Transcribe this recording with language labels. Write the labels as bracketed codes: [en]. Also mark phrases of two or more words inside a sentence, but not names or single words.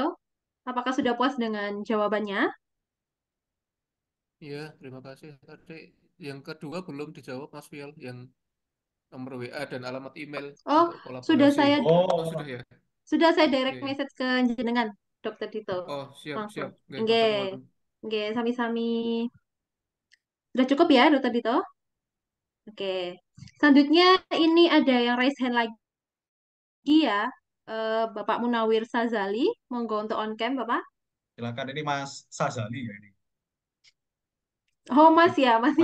[id] Apakah sudah puas dengan jawabannya? Iya, terima kasih. Tadi yang kedua belum dijawab Mas Fiel, yang nomor WA dan alamat email Oh, untuk sudah kolaborasi. saya Oh, sudah Oh, ya? sudah saya direct Iya, iya. message ke jenengan, Dokter Dito. Oh, siap, Langsung. siap. Oke, matur Nggih, nuwun. [jv] nggih, sami-sami. [id] Sudah cukup ya, Dokter Dito? Oke. Selanjutnya ini ada yang [en] raise hand [id] lagi ya. Bapak Munawir Sazali, monggo untuk [en] on cam, [id] Bapak. silakan ini Mas Sazali ya ini. Oh, Mas ya, masih